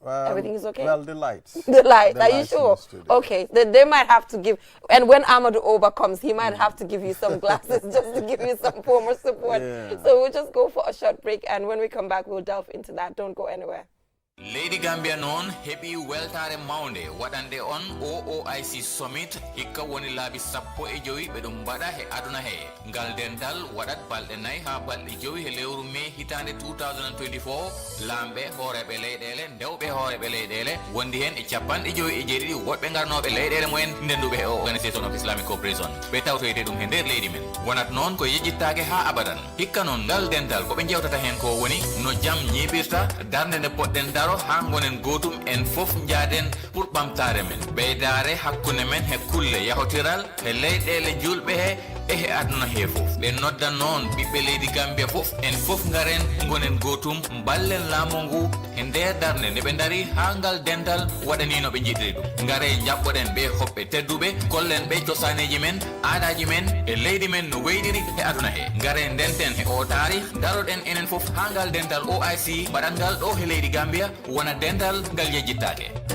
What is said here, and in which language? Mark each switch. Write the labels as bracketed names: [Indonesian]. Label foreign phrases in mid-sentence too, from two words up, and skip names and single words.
[English] Everything is okay? Well, the lights. The light, The are you lights in sure? the studio. Okay, then they might have to give, and when Amadou Oba comes, he might have to give you some glasses just to give you some form of support. Yeah. So we'll just go for a short break, and when we come back, we'll delve into that. Don't go anywhere. [Fula] Lady Gambia non hebi weltare maunde waɗande on OOIC summit hikka woni laabi sappo e joyi ɓe ɗum mbaɗa he aduna he ngal dendal waɗat balɗe nayyi ha balɗe joyi he lewru mai hitande 2024 lamɓe hooreɓe leyɗele ndewɓe hooreɓe leyɗele wondi hen e capanɗe joyi e jeeɗiɗi woɗɓe garnoɓe leyɗele mumen ndenduɓe he [English] organisation of islamic cooperation [Fula] ɓe tawtoyte ɗum he nder leydi men wonat noon ko yejjittake ha abadan hikka noon ngal dendal koɓe jewtata hen ko woni no jaam ñiɓirta darde nde poɗɗen daro ha gonen gotum en fof jaaden pour ɓamtare men ɓeydare hakkude men he kulle yahotiral he leyɗele julɓe he e he aduna he fof ɓe noddan noon ɓiɓɓe leydi Gambia fof en fof garen gonen gotum ballen laamu ngu e nder darde nde ɓe dari ha ngal dental waɗani no ɓe jiɗiri ɗum gare jaɓɓoɗen ɓe hoɓɓe tedduɓe kollen ɓe cosaneji men aadaji men e leydi men no weydiri e aduna he gare ndenten he o taari daroɗen enen fof ha ngal dental OIC mbaɗat ɗo he leydi Gambia wona dental ngal yejjittake.